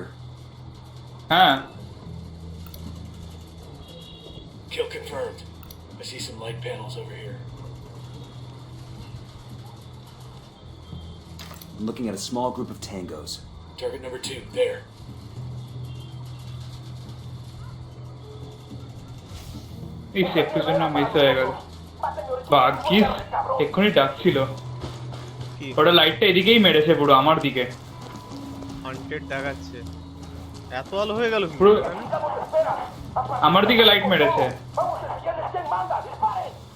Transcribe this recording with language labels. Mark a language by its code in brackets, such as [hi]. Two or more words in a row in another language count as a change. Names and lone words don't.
[bn] হ্যাঁ [en] Kill confirmed. I see some light panels over here. I'm looking at a small group of tangos. Target number 2, there. [bn] এই সেফটির জন্য মিস হয়ে গেল ভাগ্যিস এক্ষুনি ডাকছিল কি ওটা লাইটটা এদিকেই মেরেছে পুরো আমার দিকে হান্টেড দেখাচ্ছে এত আলো হয়ে গেল পুরো আমার দিকে লাইট মেরেছে [es] Vamos a enviarles en manda. ¡Disparen!